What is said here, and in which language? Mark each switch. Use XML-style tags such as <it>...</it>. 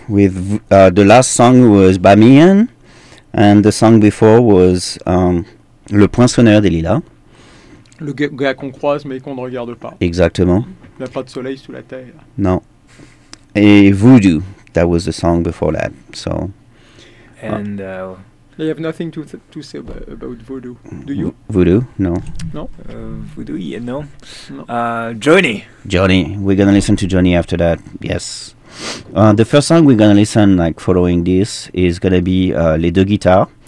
<en>With the last song was Bamiyan, and the song before was Le Poinçonneur des Lilas.</en> <fr>Le gars qu'on croise mais qu'on ne regarde pas. Exactement. Il n'y a pas de soleil sous la terre. Non.</fr> <en>Et Voodoo, that was the song before that. So. And. I have nothing to say about voodoo. Do you? Voodoo? No. No? Voodoo? Yeah, no. Johnny. Johnny. We're going to listen to Johnny after that. Yes. The first song we're going to listen, like, following this, is going to be Les Deux Guitares.</en>